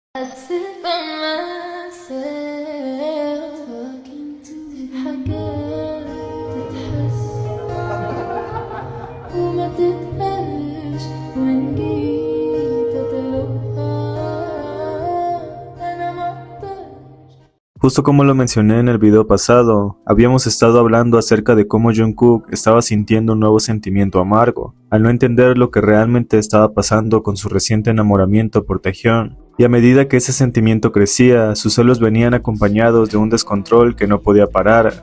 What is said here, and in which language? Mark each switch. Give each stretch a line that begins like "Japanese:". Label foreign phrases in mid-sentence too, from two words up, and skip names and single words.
English: I sit by myself talking to
Arabic: حاجات تتحس وما تتقالش وإن جيت أطلبها أنا مقدرش.
Spanish: Justo como lo mencioné en el video pasado, habíamos estado hablando acerca de cómo Jungkook estaba sintiendo un nuevo sentimiento amargo, al no entender lo que realmente estaba pasando con su reciente enamoramiento por Taehyun. Y a medida que ese sentimiento crecía, sus celos venían acompañados de un descontrol que no podía parar.